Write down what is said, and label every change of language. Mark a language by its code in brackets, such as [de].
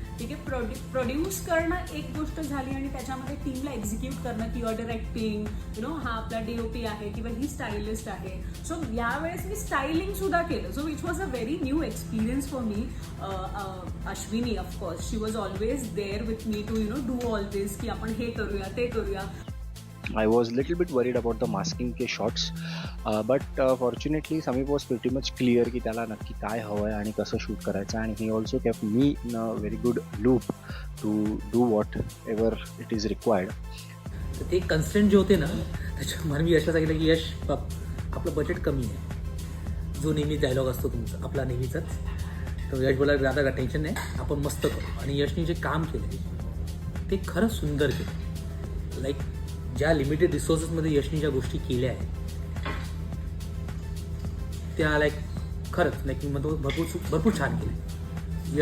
[mr] ठीक आहे, प्रोड्यूस करणं एक गोष्ट झाली आणि त्याच्यामध्ये टीमला एक्झिक्यूट करणं किंवा डिरेक्टिंग, हा आपला DOP आहे किंवा ही स्टायलिस्ट आहे. सो यावेळेस मी स्टायलिंग सुद्धा केलं. [en] So which was a very new experience for me. Ashwini of course she was always there with me to do all this [mr] की आपण हे करूया ते करूया. [en] I was a little bit worried about the masking के shots, but fortunately Samip was pretty much clear [mr] की त्याला नक्की काय हवं आहे आणि कसं शूट करायचं. [en] आणि he also kept me in a very good loop to do whatever it is required. [mr] तर ते कन्स्टंट जे होते ना, त्याच्यामुळे मी यशला सांगितलं की यश आपलं बजेट कमी आहे, जो नेहमी डायलॉग असतो तुमचा आपला नेहमीचाच. तर यश बोला दादा टेन्शन नाही, आपण मस्त करू. आणि यशने जे काम केलं ते खरंच सुंदर केलं. लाईक ज्या लिमिटेड रिसोर्सेसमध्ये यशनी ज्या गोष्टी केल्या आहेत त्या लाईक खरंच लाईक मी म्हणतो भरपूर छान केले.